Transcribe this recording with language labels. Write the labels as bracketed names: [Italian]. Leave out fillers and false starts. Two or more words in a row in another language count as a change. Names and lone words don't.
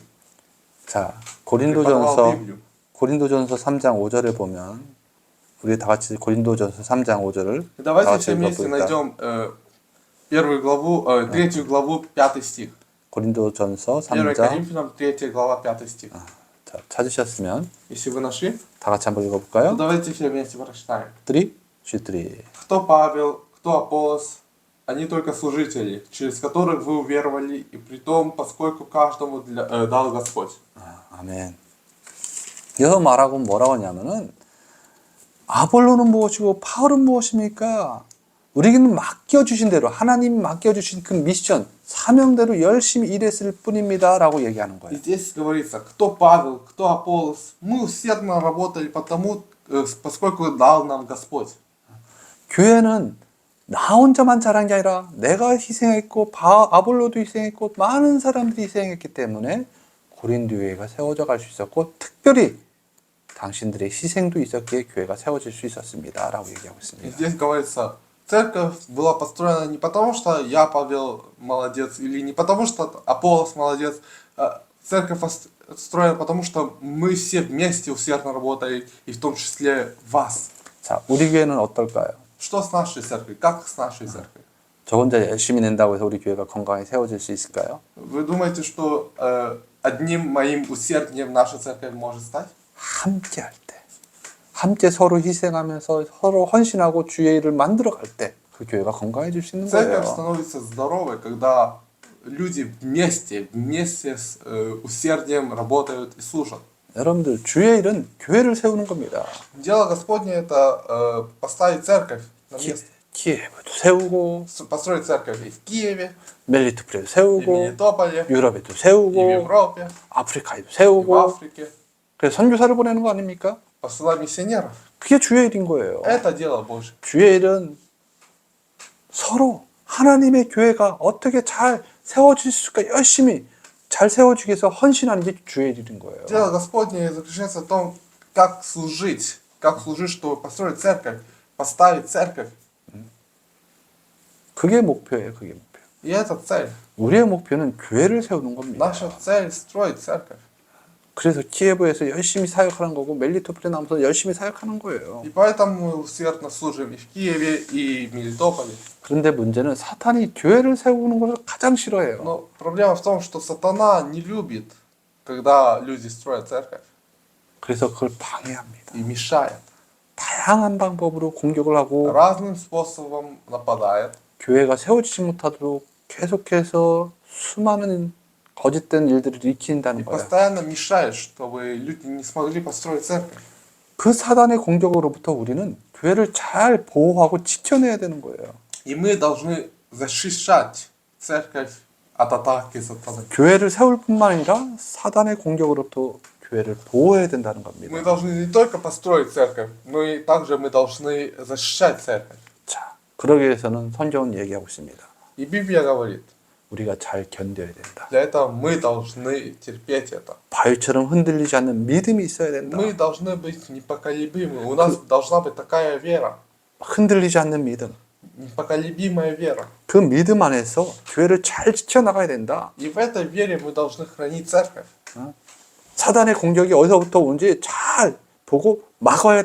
[Korean] 자, [Russian] преподавал Библию. [Korean] 고린도전서 3장 5절에 보면 우리 다 같이 고린도전서 3장 5절을 다 [Russian] Давайте [Korean] 같이 [Russian] все вместе [Korean] 읽어볼까? [Russian] найдем третью главу, 5 стих. [Korean] 고린도전서 1 3장 [Russian] Коринфянам, 3 глава, 5 стих. [Korean] 자, 찾으셨으면 [Russian] Если вы нашли, [Korean] 다 같이 한번 [Russian] то [Korean] 읽어볼까요? [Russian] давайте все вместе прочитаем. 3, 3. Кто Павел, кто Аполлос, они только служители, через которых вы уверовали, и при том, поскольку каждому дал Господь. [Korean] 아멘. 여기서 말하고 뭐라고 하냐면은 아볼로는 무엇이고 바울은 무엇입니까? 우리에게는 맡겨주신 대로 하나님 맡겨주신 그 미션, 사명대로 열심히 일했을 뿐입니다 라고 얘기하는 [Russian] И [Korean] 거예요. [Russian] здесь говорится, кто Павел, кто Аполлос. Мы усердно работали поскольку дал нам Господь. [Korean] 교회는 나 혼자만 잘한 게 아니라 내가 희생했고 아볼로도 희생했고 많은 사람들이 희생했기 때문에 고린도 교회가 세워져 갈 수 있었고 특별히 당신들의 희생도 있었기에 교회가 세워질 수 있었습니다 라고 얘기하고 [Russian] И [Korean] 있습니다. [Russian] здесь говорится, церковь была построена не потому, что я, Павел, молодец, или не потому, что Аполлос молодец. Церковь построена потому, что мы все вместе усердно работали, и в том числе вас. [Korean] 자, 우리 교회는 어떨까요? [Russian] Что с нашей церковью? Как с нашей церковью? [Korean] 저 혼자 열심히 낸다고 해서 우리 교회가 건강하게 세워질 수 있을까요? [Russian] Вы думаете, что одним моим усердием наша церковь может стать? [Korean] 함께 할 때, 함께 서로 희생하면서 서로 헌신하고 주의 일을 만들어갈 때 그 교회가 건강해질 수 있는 [Russian] Церковь [Korean] 거예요. [Russian] становится здоровой, когда люди вместе с усердием работают и служат. [Korean] 여러분들 주의 일은 교회를 세우는 겁니다. [Russian] Дело Господне это поставить церковь на место. [Korean] 키예브도 세우고 [Russian] Построить церковь и в Киеве, [Korean] 멜리토폴에도 [Russian] и в [Korean] 세우고 [Russian] Мелитополе, [Korean] 유럽에도 [Russian] и в [Korean] 세우고 [Russian] Европе, [Korean] 아프리카에도 [Russian] и в [Korean] 세우고 [Russian] Африке. [Korean] 그래서 선교사를 보내는 거 아닙니까? [Russian] Посылать миссионеров. [Korean] 그게 주의 일인 거예요. [Russian] Это дело Божье. [Korean] 주의 일은 서로 하나님의 교회가 어떻게 잘 세워질 수가 열심히 잘 세워지기 위해서 헌신하는 게 주의 일인 거예요. [Russian] Дело Господне заключается в том, как служить, чтобы построить церковь, поставить церковь. [Korean] 그게 목표예요. 그게 목표. [Russian] И это цель. [Korean] 우리의 목표는 교회를 세우는 겁니다. [Russian] Наша цель строить церковь. [Korean] 그래서 키예브에서 열심히 사역하는 거고 멜리토폴에 나오면서 열심히 사역하는 거예요. [Russian] И поэтому мы усердно служим и в Киеве, и в Мелитополе. [Korean] 그런데 문제는 사탄이 교회를 세우는 것을 가장 싫어해요. [Russian] Но проблема в том, что сатана не любит, когда люди строят церковь, [Korean] 그래서 그걸 방해합니다. [Russian] и мешает. [Korean] 다양한 방법으로 공격을 하고 [Russian] Разным способом нападает. [Korean] 교회가 세워지지 못하도록 계속해서 수많은 거짓된 일들을 [Russian] И [Korean] 일으킨다는 거예요. [Russian] постоянно мешает, чтобы люди не смогли построить церковь. [Korean] 그 사단의 공격으로부터 우리는 교회를 잘 보호하고 지켜내야 되는 거예요. [Russian] И мы должны защищать церковь от атаки сатаны. [Korean] 교회를 세울 뿐만 아니라 사단의 공격으로부터 교회를 보호해야 된다는 겁니다. [Russian] Мы должны не только построить церковь, но и также мы должны защищать церковь. [Korean] 자, 그러기 위해서는 성경은 얘기하고 있습니다. [Russian] И Библия говорит, [Korean] 우리가 잘 견뎌야 된다. [Russian] для этого мы должны терпеть это. [Korean] 바위처럼 흔들리지 않는 믿음이 있어야 된다. [Russian] Мы должны быть непоколебимы. У нас должна быть такая вера. [Korean] 흔들리지 않는 믿음. [Russian] Непоколебимая вера. [Korean] 그 믿음 안에서 교회를 잘 지켜나가야 된다. [Russian] И в этой вере мы должны хранить церковь. [Korean] 사단의 공격이 어디서부터 오는지 잘 보고 막아야